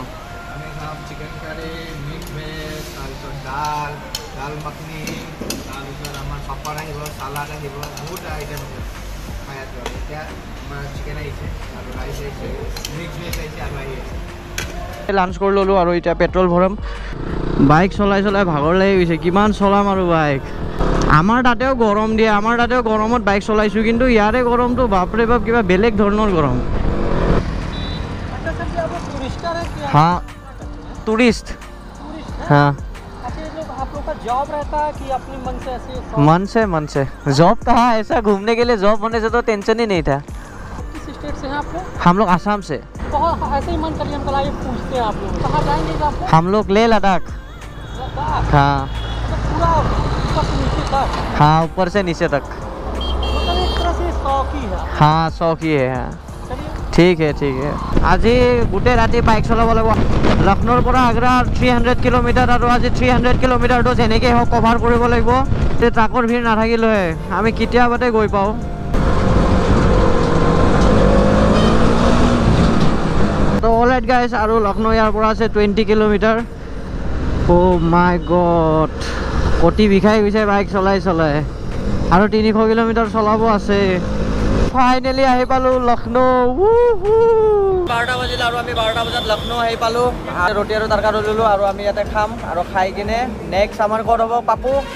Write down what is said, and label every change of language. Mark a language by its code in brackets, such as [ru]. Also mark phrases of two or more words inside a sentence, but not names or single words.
[as] আমি খাম চিকেন কাৰী মিক্স ভেজ তাৰপিছত দাল মাখনি তাৰপিছত আমাৰ পাপৰ আহিব চালাড আহিব বহুত আইটেম আছে খাই আছোঁ এতিয়া আমাৰ চিকেন আহিছে আৰু ৰাইচ আহিছে মিক্স ভেজ আহিছে আৰু আহি আছে লাঞ্চ কৰি ল'লোঁ আৰু এতিয়া পেট্ৰল ভৰাম বাইক চলাই ভাগৰ লাগি গৈছে কিমান চলাম আৰু বাইক আমাৰ তাতেও গৰম দিয়ে আমাৰ তাতেও গৰমত বাইক চলাইছোঁ কিন্তু ইয়াৰে গৰমটো বাপৰে বাপ কিবা বেলেগ ধৰণৰ গৰম हाँ टूरिस्ट हाँ [hi] आप लोग का जॉब रहता है कि अपने मन से जॉब कहाँ ऐसा घूमने के लिए जॉब होने से तो टेंशन ही नहीं था किस स्टेट से हैं आप लोग हम लोग आसाम से तो ऐसे ही मन करिए हम कल आइए पूछते हैं आप लोग कहाँ जाएंगे आप लोग हम लोग लेह लद्दाख हाँ पूरा ऊपर से नीचे तक हाँ ऊपर से नीचे तक मतलब एक तरह से शौक ही है हाँ शौक ही है हाँ चलिए ठीक है [as] আজি গোটেই ৰাতি বাইক চলাব লাগিব লক্ষ্ণৌৰ পৰা আগ্ৰা 300 কিলোমিটাৰ আৰু আজি 300 কিলোমিটাৰটো যেনেকৈ হওক কভাৰ কৰিব লাগিব ট্ৰাকৰ ভিৰ নাথাকিলে আমি কেতিয়াবাতে গৈ পাওঁ তো [en] alright guys [as] আৰু লক্ষ্ণৌ ইয়াৰ পৰা আছে 20 কিলোমিটাৰ [en] oh my god [as] কটি বিষাই গৈছে বাইক চলাই আৰু 300 কিলোমিটাৰ চলাব আছে ফাইনেলি আহি পালোঁ লক্ষ্ণৌ 12টা বাজিল আৰু আমি 12টা বজাত লক্ষ্ণৌ আহি পালোঁ ৰুটি আৰু তৰকাৰী ল'লোঁ আৰু আমি ইয়াতে খাম আৰু খাই কিনে নেক্সট আমাৰ ক'ত হ'ব পাপু